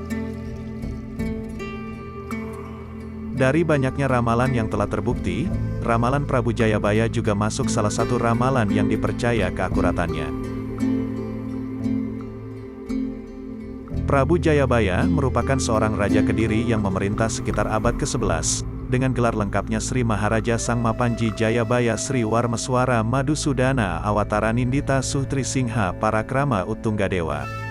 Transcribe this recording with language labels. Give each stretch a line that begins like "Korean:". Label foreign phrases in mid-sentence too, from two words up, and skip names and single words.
Indonesian: Dari banyaknya ramalan yang telah terbukti, ramalan Prabu Jayabaya juga masuk salah satu ramalan yang dipercaya keakuratannya. Prabu Jayabaya merupakan seorang raja Kediri yang memerintah sekitar abad ke-11. Dengan gelar lengkapnya Sri Maharaja Sang Mapanji Jayabaya Sri Warmeswara Madusudana Awataranindita Suhtri Singha Parakrama Utunggadewa.